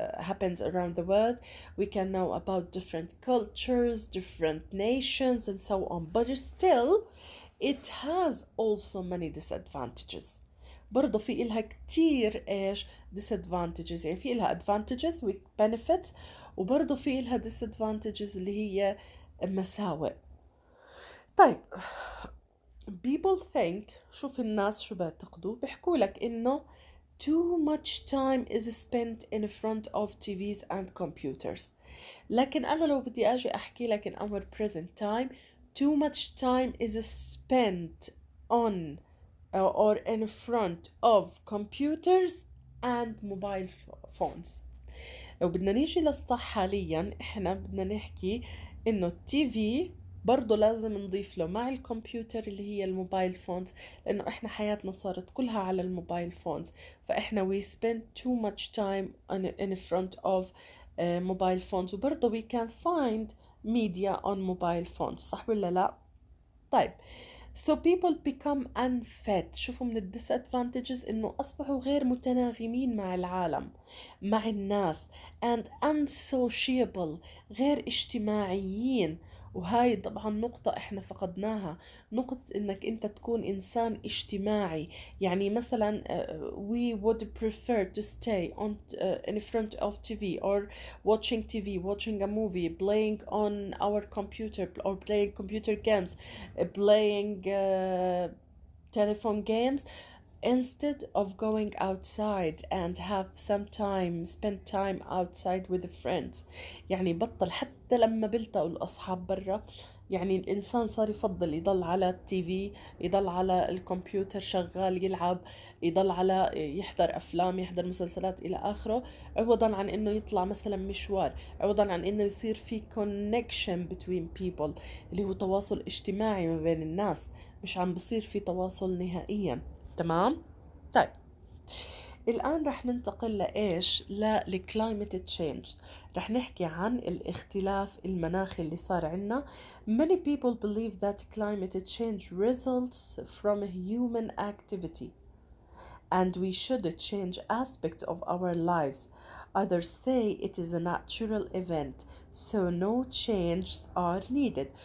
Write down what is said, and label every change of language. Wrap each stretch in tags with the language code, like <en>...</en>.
<en>Happens around the world. We can know about different cultures, different nations, and so on. But still, it has also many disadvantages.</en> <ar>برضه في إلها كتير إيش disadvantages، يعني في إلها</ar> <en>advantages with benefits،</en> <ar>وبرضه في إلها disadvantages اللي هي مساوئ. طيب</ar> <en>people think،</en> <ar>شوف الناس شو بيعتقدوا، بيحكوا لك إنه</ar> <en>too much time is spent in front of TVs and computers.</en> <ar>لكن أنا لو بدي أجي أحكي لك</ar> <en>in our present time too much time is spent on or in front of computers and mobile phones.</en> <ar>لو بدنا نيجي للصح حاليا احنا بدنا نحكي انه التي في برضه لازم نضيف له مع الكمبيوتر اللي هي الموبايل فونز، لانه احنا حياتنا صارت كلها على الموبايل فونز، فاحنا</ar> <en>we spend too much time in front of mobile phones.</en> <ar>وبرضه</ar> <en>we can find media on mobile phones،</en> <ar>صح ولا لا؟ طيب</ar> <en>so people become unfit.</en> <ar>شوفوا من disadvantages إنه أصبحوا غير متناغمين مع العالم، مع الناس،</ar> <en>and unsociable،</en> <ar>غير اجتماعيين. وهاي طبعا نقطة احنا فقدناها، نقطة انك انت تكون انسان اجتماعي. يعني مثلا</ar> <en>we would prefer to stay in front of TV or watching TV, watching a movie, playing on our computer or playing computer games, playing telephone games, instead of going outside and have some time, spend time outside with friends.</en> <ar>يعني بطل حتى لما بلتقوا الأصحاب برا، يعني الإنسان صار يفضل يضل على التي في، يضل على الكمبيوتر شغال يلعب، يضل على يحضر أفلام، يحضر مسلسلات إلى آخره، عوضا عن إنه يطلع مثلا مشوار، عوضا عن إنه يصير في</ar> <en>connection between people</en> <ar>اللي هو تواصل اجتماعي ما بين الناس، مش عم بصير في تواصل نهائيا. تمام؟ طيب الآن رح ننتقل لإيش؟ للclimate change. رح نحكي عن الاختلاف المناخي اللي صار عنا.</ar> <en>Many people believe that climate change results from human activity and we should change aspects of our lives. Others say it is a natural event, so no changes are needed.</en>